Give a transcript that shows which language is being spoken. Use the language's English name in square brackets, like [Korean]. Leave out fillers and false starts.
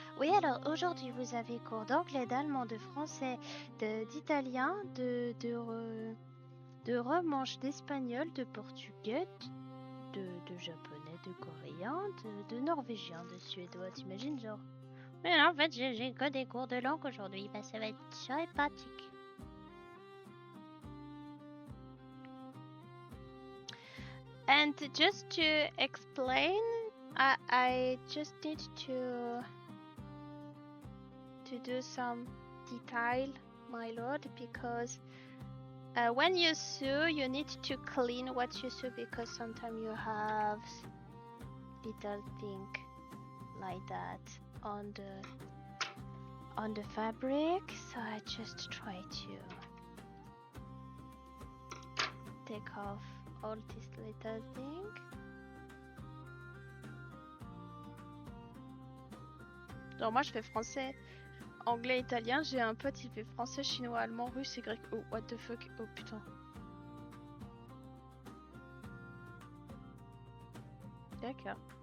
[French] Oui, alors aujourd'hui vous avez cours d'anglais, d'allemand, de français, d'italien, de romanche, d'espagnol, de portugais, de japonais, de coréen, de norvégien, de suédois, t'imagines genre? Mais en fait j'ai que des cours de langue aujourd'hui, bah ça va être sympathique. [English] And just to explain, I just need to do some detail, my lord, because when you sew, you need to clean what you sew because sometimes you have little thing like that on the fabric. So I just try to take off all this little thing. [French] Alors moi je fais français, anglais, italien. J'ai un pote, il fait français, chinois, allemand, russe et grec. [English] Oh, what the fuck? [French] Oh putain. D'accord.